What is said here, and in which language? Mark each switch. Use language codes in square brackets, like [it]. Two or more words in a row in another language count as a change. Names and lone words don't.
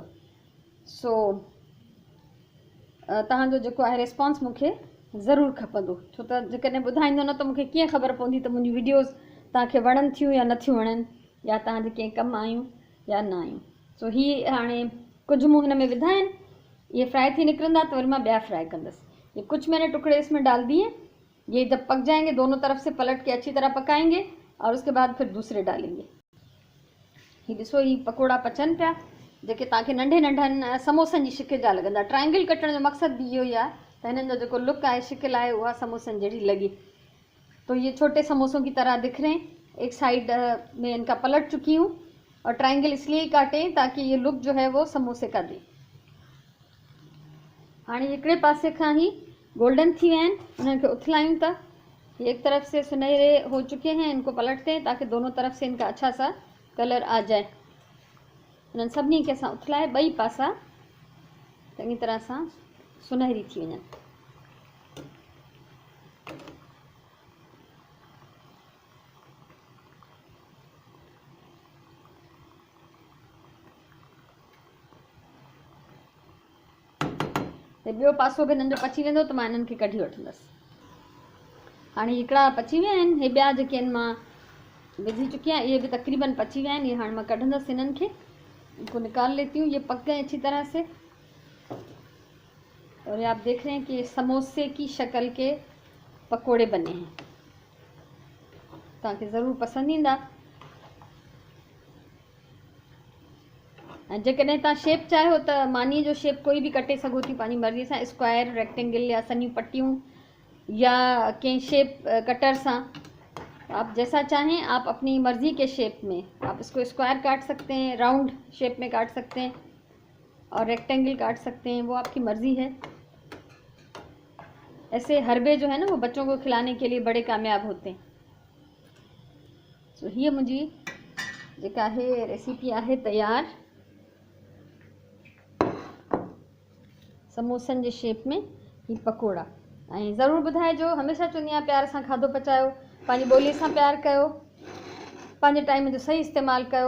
[sd] सो तव्हांजो जेको आहे रिस्पॉन्स मूंखे ज़रूरु खपंदो, छो त जेकॾहिं ॿुधाईंदो न त मूंखे कीअं ख़बर पवंदी त मुंहिंजी वीडियोज़ तव्हांखे वणनि थियूं या नथियूं वणनि, या तव्हांजे कंहिं कमु आयूं या न आयूं। सो हीअ हाणे कुझु मूं हिन में विधा आहिनि, ये फ्राई थी निकिरंदा त वरी मां ॿिया फ्राई कंदसि। [hi] ये कुछ मैंने टुकड़े इसमें डाल दिए। ये जब पक जाएंगे दोनों तरफ से पलट के अच्छी तरह पकाएंगे और उसके बाद फिर दूसरे डालेंगे। [sd] ही ॾिसो ही पकोड़ा पचनि पिया, जेके तव्हांखे नंढे नंढनि समोसनि जी शिकिल जा लॻंदा। ट्रायंगल कटण जो मक़सदु बि इहो ई आहे त हिननि जो जेको लुक आहे, शिकिल आहे, उहा समोसनि जहिड़ी लॻे। [hi] तो ये छोटे समोसों की तरह दिख रहे हैं। एक साइड में इनका पलट चुकी हूँ और ट्रायंगल इसलिए ही काटें ताकि ये लुक जो है वो समोसे का दे। [sd] हाँ हिकिड़े पासे खां ही गोल्डन थी विया आहिनि, उन्हनि खे उथलायूं था। [hi] ये एक तरफ से सुनहरे हो चुके हैं, इनको पलटते हैं ताकि दोनों तरफ से इनका अच्छा सा कलर आ जाए। [sd] इन्हनि सभिनी खे असां उथलाए ॿई पासा चङी तरह सां सुनहरी थी वञनि। ॿियो पासो बि हिननि जो पची वेंदो त मां हिननि खे कढी वठंदसि। हाणे हिकिड़ा पची विया आहिनि, हे ॿिया जेके आहिनि मां विझी चुकी आहियां, इहे [hi] भी तकरीबन पची गए हैं। [sd] ये हाँ मैं कढ़ंदस इन्हनि खे, [hi] इनको निकाल लेती हूँ। ये पक गए अच्छी तरह से और ये आप देख रहे हैं कि समोसे की शक्ल के पकोड़े बने हैं। [sd] तव्हांखे ज़रूरु पसंदि ईंदा। ऐं जेकॾहिं तव्हां शेप चाहियो त मानी जो शेप कोई भी कटे सघो थी पंहिंजी मर्ज़ी सां, स्क्वायर, रेक्टेंगल या सनियूं पट्टियूं या कंहिं शेप कटर सां। [hi] आप जैसा चाहें आप अपनी मर्ज़ी के शेप में आप इसको स्क्वायर काट सकते हैं, राउंड शेप में काट सकते हैं और रेक्टेंगल काट सकते हैं, वो आपकी मर्ज़ी है। ऐसे हरबे जो है ना वो बच्चों को खिलाने के लिए बड़े कामयाब होते हैं। [sd] सो हीअ मुंहिंजी जेका आहे रेसिपी आहे तयार, समोसनि जे शेप में ही पकोड़ा। ऐं ज़रूरु ॿुधाइजो, हमेशह चवंदी आहियां प्यार सां खाधो पचायो, पंहिंजी ॿोलीअ सां प्यार कयो, पंहिंजे टाइम जो सही इस्तेमालु कयो।